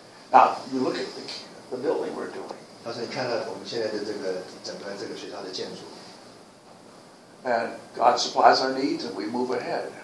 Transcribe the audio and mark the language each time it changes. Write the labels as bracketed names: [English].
[English] Now, you look at the building we're doing, [Chinese] 他说你看到我们现在的这个整个这个学校的建筑， [English] and God supplies our needs, and we move ahead.